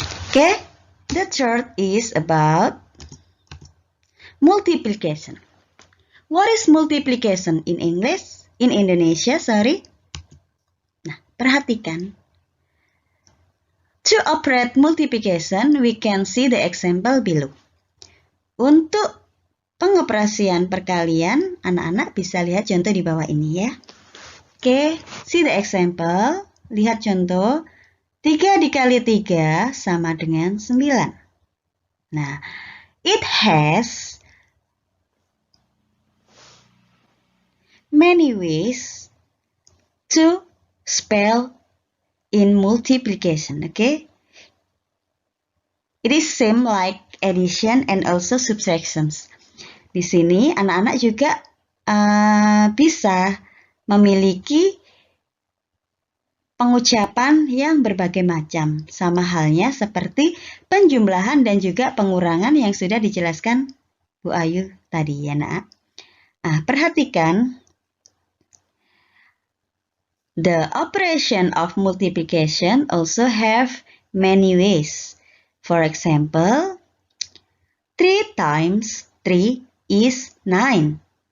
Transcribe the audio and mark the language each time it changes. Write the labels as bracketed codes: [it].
[en] Okay, the third is about multiplication. What is multiplication in English? In Indonesia, sorry. [id] Nah, perhatikan. [en] To operate multiplication, we can see the example below. [id] Untuk pengoperasian perkalian, anak-anak bisa lihat contoh di bawah ini ya. [en] Oke, see the example. [id] Lihat contoh. 3 dikali 3 sama dengan 9. [en] Nah, it has many ways to spell in multiplication, okay? It is same like addition and also subtractions. [id] Di sini anak-anak juga bisa memiliki pengucapan yang berbagai macam, sama halnya seperti penjumlahan dan juga pengurangan yang sudah dijelaskan Bu Ayu tadi ya nak. Nah, perhatikan, [en] the operation of multiplication also have many ways. For example, 3 times 3 is 9.